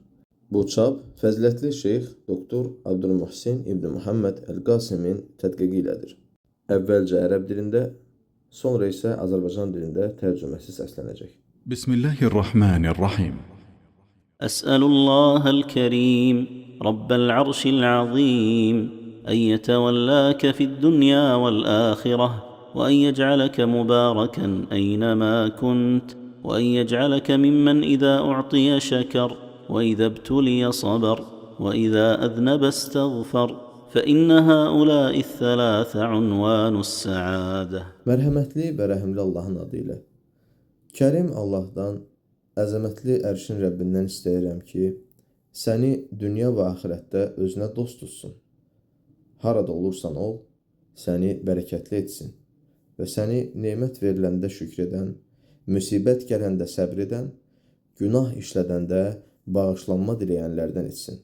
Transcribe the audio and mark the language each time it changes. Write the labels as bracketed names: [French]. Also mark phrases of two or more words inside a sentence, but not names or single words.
[Azerbaijani] Bu çap fəzilətli Şeyx Doktor Abdülmuhsin ibn Muhammed Əl-Qasimin tədqiqi ilədir. Əvvəlcə ərəb dilində, sonra isə Azərbaycan dilində tərcüməsi səslənəcək. [Arabic] بسم الله الرحمن الرحيم. أسأل الله الكريم, رب العرش العظيم, أن يتولاك في الدنيا والآخرة، وأن يجعلك مباركا أينما كنت، وأن يجعلك ممن إذا أعطي شكر، وإذا ابتلي صبر، وإذا أذنب استغفر، فإن هؤلاء الثلاث عنوان السعادة. [Azerbaijani] Mərhəmətli və rəhimli Allahın adı ilə. Kərim Allahdan, əzəmətli ərşin Rəbbindən istəyirəm ki, səni dünya və axirətdə özünə dost tutsun. Harada olursan ol, səni bərəkətli etsin və səni nemət veriləndə şükr edən, müsibət gələndə səbr edən, günah işlədəndə bağışlanma diləyənlərdən etsin.